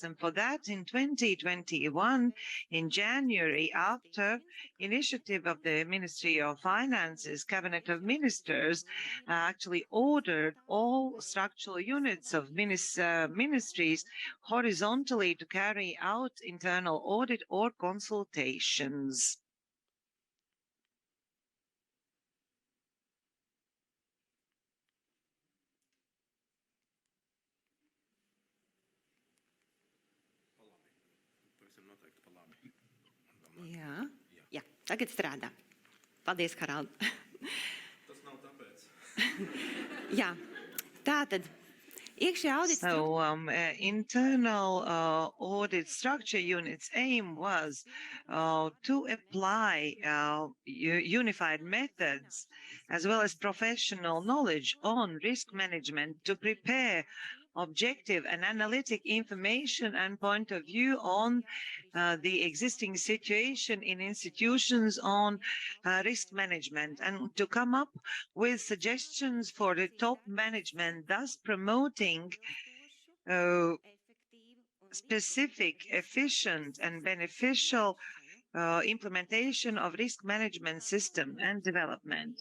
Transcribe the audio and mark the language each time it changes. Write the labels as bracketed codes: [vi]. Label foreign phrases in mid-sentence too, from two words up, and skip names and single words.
[en] And for that, in 2021, in January, after initiative of the Ministry of Finances, Cabinet of Ministers actually ordered all structural units of ministries horizontally to carry out internal audit or consultations. [lv] Jā, tagad strādā. Paldies, Harald. Tas nav tāpēc. Jā, tātad iekšējā audita. [en] So internal audit structure unit's aim was to apply unified methods as well as professional knowledge on risk management to prepare objective and analytic information and point of view on the existing situation in institutions on risk management, and to come up with suggestions for the top management, thus promoting specific, efficient and beneficial implementation of risk management system and development.